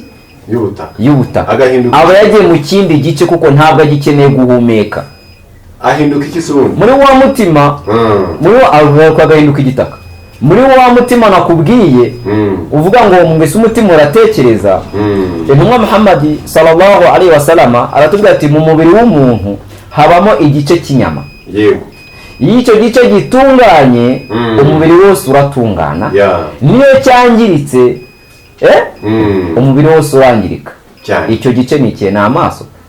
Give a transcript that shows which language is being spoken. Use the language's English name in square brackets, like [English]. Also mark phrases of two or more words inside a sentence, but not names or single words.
[Kinyarwanda] Y'ubutaka. Aba yagiye mu kindi gice kuko ntabwo agikeneye guhumeka. Ahinduka iki se ubundi? Muri wa mutima agahinduka igitaka. Muri wa mutima nakubwiye uvuga ngo mbese umutima uratekereza. Intumwa Muhammad [Arabic] صلى الله عليه وسلم [Kinyarwanda] aratubwira ati mu mubiri w'umuntu habamo igice cy'inyama. Yego. Iyo icyo gice gitunganye umubiri wose uratungana. Niyo cyangiritse umubiri wose urangirika. Icyo gice ni ikihe? Ni amaso,